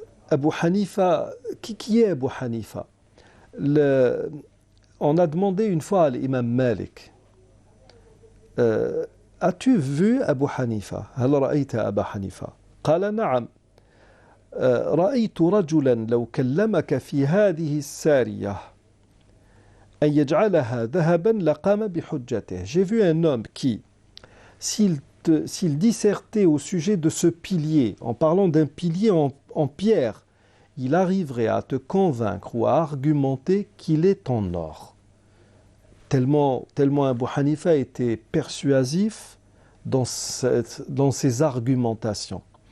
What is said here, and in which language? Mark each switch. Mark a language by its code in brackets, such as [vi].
[fr] Abu Hanifa, qui est Abu Hanifa? On a demandé une fois à l'imam Malik, as-tu vu Abu Hanifa? [ar] هل رأيت أبا حنيفة؟ قال نعم. رأيت رجلا لو كلمك في هذه السارية أن يجعلها ذهبا لقام بحجته. [fr] J'ai vu un homme qui, s'il dissertait au sujet de ce pilier, en parlant d'un pilier en pierre, il arriverait à te convaincre ou à argumenter qu'il est en or. Tellement Abu Hanifa était persuasif dans ses argumentations.